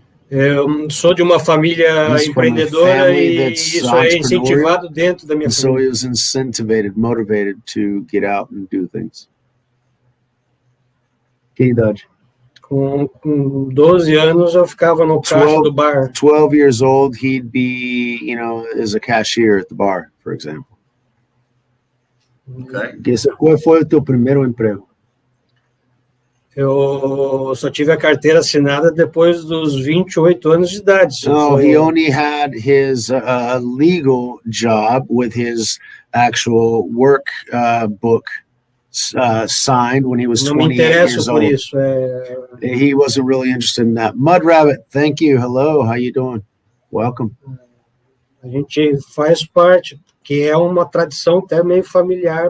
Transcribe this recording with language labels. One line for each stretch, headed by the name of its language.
Portuguese: Eu sou de uma família empreendedora e isso é incentivado dentro da minha família.
English: So he was motivated to get out and do things.
Portuguese: Que idade? Com 12 anos eu ficava no caixa do bar.
English: 12 years old, he'd be, as a cashier at the bar, for example. Okay.
Portuguese: Qual foi o teu primeiro emprego? Eu só tive a carteira assinada depois dos 28 anos de idade.
English: No, he only had his legal job with his actual work book signed when he was 28 years old.
Portuguese: Isso,
English: He wasn't really interested in that. Mud Rabbit, thank you. Hello, how you doing? Welcome.
Portuguese: A gente faz parte, que é uma tradição até meio familiar.